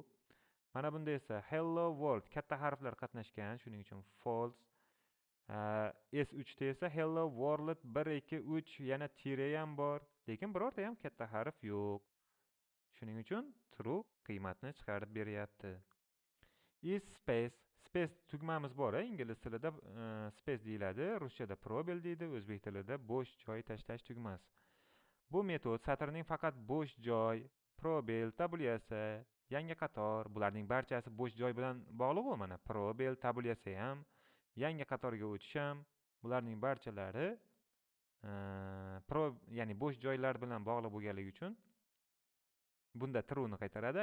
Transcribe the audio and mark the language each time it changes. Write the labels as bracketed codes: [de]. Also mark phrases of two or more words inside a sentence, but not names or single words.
[uz] Mana bunda esa [en] hello world [uz] katta harflar qatnashgan, shuning uchun false. S3 da esa [en] hello world [uz] 1 2 3 yana tire ham bor, lekin birorta ham katta harf yo'q. Shuning uchun true qiymatni chiqarib beryapti. [en] Is space. [uz] Space tugmamiz bor, ingliz tilida space deyiladi, ruschada probel deydi, o'zbek tilida bo'sh joy tashlash tugmasi. Bu metod satrning faqat bo'sh joy, probel, tabulasi, yangi qator, bularning barchasi bo'sh joy bilan bog'liq. Mana probel, tabulasi ham, yangi qatorga o'tish ham, bularning barchalari ya'ni bo'sh joylar bilan bog'liq bo'lganligi uchun bunda true ni qaytaradi.